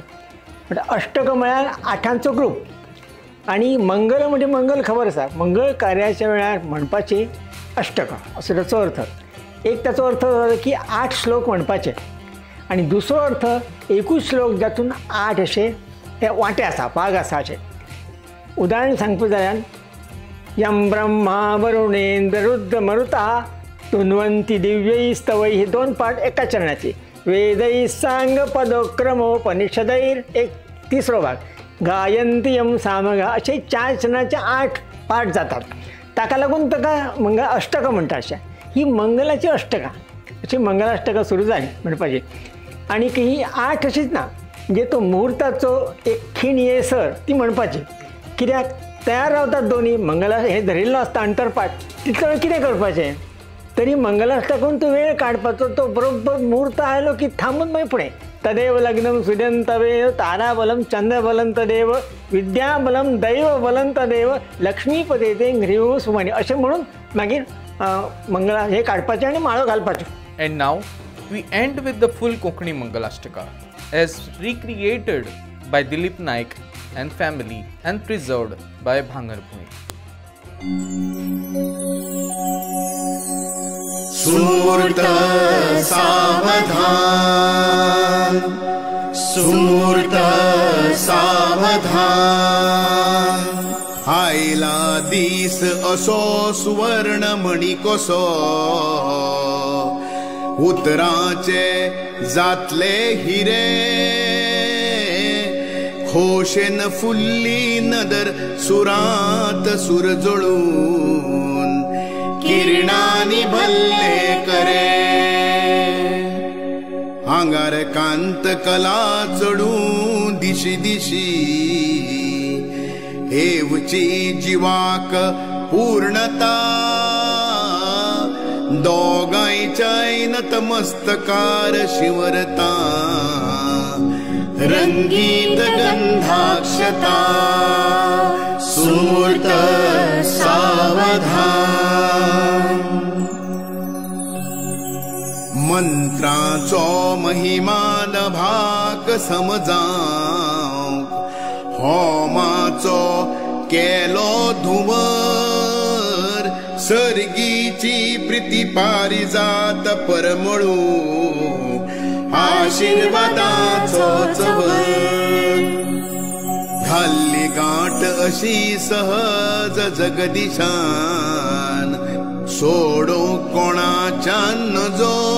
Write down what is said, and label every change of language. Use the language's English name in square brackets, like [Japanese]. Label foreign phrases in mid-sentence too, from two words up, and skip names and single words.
[Konkani] म्हणजे अष्टक म्हळ्यार 8 ग्रूप आनी मंगल म्हणजे मंगल खबर आसा, मंगळ कार्याच्या वेळार म्हणपाची अष्टक असो ताचो अर्थ. एक ताचो अर्थ जालो की 8 श्लोक म्हणपाचे आनी दुसरो अर्थ एकूच श्लोक जातून 8 अशे ते वाटे आसा, भाग आसा अशें. उदाहरण सांगपाक जाल्यार [Sanskrit] यम ब्रह्मा वरुणेंद्र रुद्र मरुता तुन्वंती दिव्यै स्तवै, [Konkani] हे 2 पाठ एका चरणाचे. [Sanskrit] वेदै सांग पदोक्रमोपनिषदैर [Konkani] एक तिसरो भाग, [Sanskrit] गायंती यम सामगा, [Konkani] असे 4 चरणाचे 8 पाठ जातात. ताका लागून ताका अष्टक म्हणटा. अशें ही मंगलाची अष्टकां, अशी मंगलाष्टकां सुरू जाली म्हणपाची. आनी ही 8 अशीच ना, म्हणजे तो मुहूर्ताचो एक खीण येसर ती म्हणपाची. कित्याक तयार रावतात दोन्ही, मंगला हे धरिल्लो आसता अंतरपाठ, तितलो वेळ कितें करपाचें. तरी मंगलाष्टकान तो वेळ काडपाचो, तो बरोबर मुहूर्त आयलो की थांबून मागीर फुडें [Sanskrit] तदेव लग्नम सुदंतवेव ताराबलम चंद्रबलं तदेव विद्याबलम दैवबलं तदेव लक्ष्मीपते ते ह्रीव सुमणी [Konkani] अशें म्हणून मागीर मंगळा हे काडपाचें आनी माळो घालपाच्यो. [English] And now we end with the full Konkani Mangalashtaka as recreated by Dilip Naik and family and preserved by Bhangarpuni. [Konkani] सुमूर्त सावधान, सुमूर्त सावधान, आयला दीस असो सुवर्ण मणी कसो, उतराचे जातले हिरे, खोशेन फुल्ली नदर सुरात सुर जळून, किरणांनी भल्ले करे, आंगार कांत कला चढून दिशी दिशी, हेवची जिवाक पूर्णता, दोगांयच्याय नतमस्तकार शिवरता, रंगीत गंधाक्षता, सुमूर्त सावधान. मंत्राचो महिमान भाग समजावंक, होमाचो केलो धुवर सर्गीची प्रीती पारिजात परमळू आशीर्वादाचो चवर घाल्ली गाठ अशी सहज जगदिशान सोडो कोणाच्यान नजो